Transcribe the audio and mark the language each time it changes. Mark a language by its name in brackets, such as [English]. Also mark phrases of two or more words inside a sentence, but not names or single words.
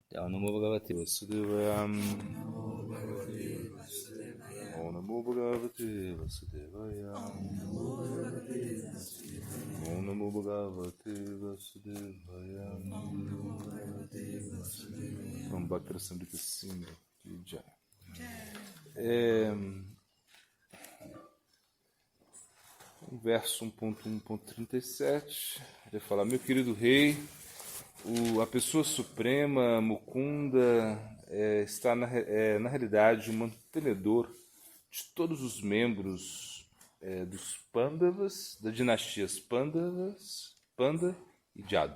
[Sanskrit] Om Namo Bhagavate Vasudevaya. Om Namo Bhagavate Vasudevaya. Om Namo Bhagavate Vasudevaya. [Hindi] Om Bhakti Samrita Singha ki Jai. [Portuguese] Verso 1.1.37, ele fala: meu querido rei, a pessoa suprema, Mukunda, está na realidade o mantenedor de todos os membros dos Pandavas, das dinastias Pandavas, Panda e Jadu.